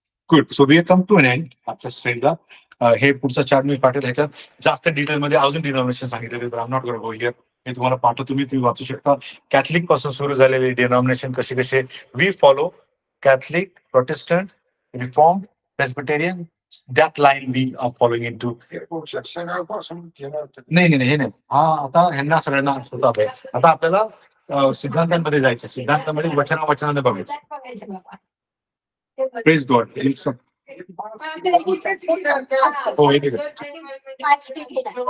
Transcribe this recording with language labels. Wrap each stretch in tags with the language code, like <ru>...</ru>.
<en>Good. So we come to an end</en> <mr>आजच्या स्ट्रेंडला. हे पुढचा चार्ट मी पाठवला, ह्याच्यात जास्त डिटेलमध्ये अजून डिनॉमिनेशन सांगितलेले, तर</mr> <en>I am not going to go here.</en> <mr>मी तुम्हाला पाठवतो, तुम्ही वाचू शकता. कॅथलिक पासून सुरू झालेले डिनॉमिनेशन कसे कसे.</mr> <en>We follow Catholic, Protestant, reform, Presbyterian. That line we are following into.</en> <mr>नाही हे नाही. हा आता ह्यांना सगळ्यांना होता आहे. आता आपल्याला सिद्धांतांमध्ये जायचं. सिद्धांतामध्ये वचनाने बघायचं.</mr> <en>Praise God.</en> <mr>ते इथेच बोलतात. हो, एक एक. पाच मिनिटे नाही.</mr>